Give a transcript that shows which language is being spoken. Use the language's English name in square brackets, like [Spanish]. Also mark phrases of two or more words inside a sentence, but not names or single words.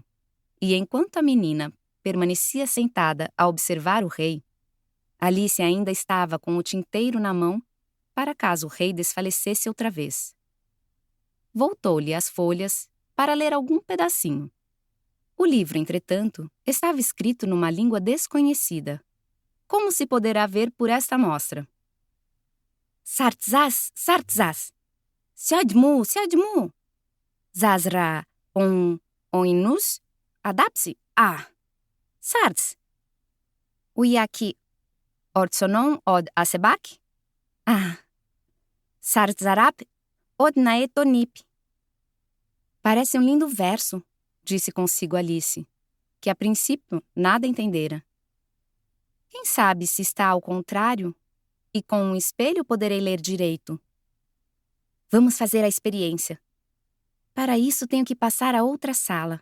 [Portuguese] E enquanto a menina permanecia sentada a observar o rei, Alice ainda estava com o tinteiro na mão para caso o rei desfalecesse outra vez. Voltou-lhe as folhas para ler algum pedacinho. O livro, entretanto, estava escrito numa língua desconhecida, como se poderá ver por esta amostra. Sartzas, sartzas, siadmu, siadmu, zazra, oinus, adapsi, sartz, uiaki, ortsonon od asebak, sartzarap, od naetonip. Parece um lindo verso, disse consigo Alice, que a princípio nada entendera. Quem sabe se está ao contrário, e com um espelho poderei ler direito. Vamos fazer a experiência. Para isso tenho que passar a outra sala.